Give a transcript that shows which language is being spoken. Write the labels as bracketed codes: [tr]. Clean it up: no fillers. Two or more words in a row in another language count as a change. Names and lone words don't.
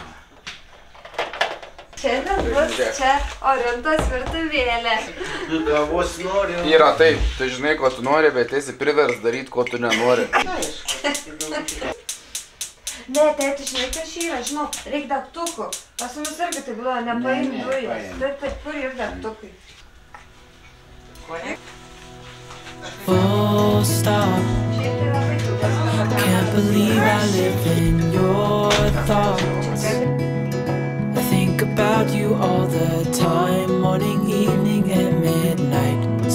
[lt] Šiandien bus čia Orintos virtuvėlė. Kavos noriu. Yra taip, tu žinai, ko tu nori, bet esi privers daryti, ko tu nenori. Ne, tėti, žinai, kas čia yra, žinau, reikia degtukų. Pas mumis irgi tai buvo, nepaim dujos. Taip, kur yra degtukai? [en] Full stop. Can't believe I live in your thoughts. I think about you all the time, morning, evening, and midnight.